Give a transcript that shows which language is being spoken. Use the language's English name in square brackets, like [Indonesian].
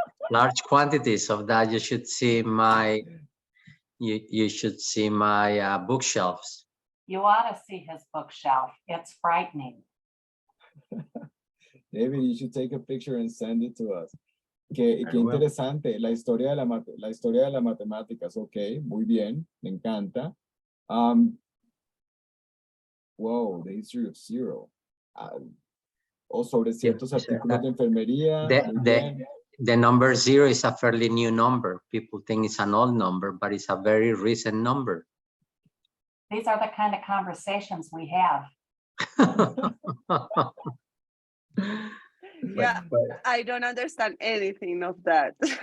[English] large quantities of that. You should see my bookshelves. You ought to see his bookshelf. It's frightening. David, you should take a picture and send it to us. [Spanish] Qué interesante, la historia de las matemáticas. Ok, muy bien, me encanta. [English] Wow, the history of 0. [Spanish] O sobre ciertos artículos de enfermería. [English] The number 0 is a fairly new number. People think it's an old number, but it's a very recent number. These are the kind of conversations we have. Yeah, I don't understand anything of that.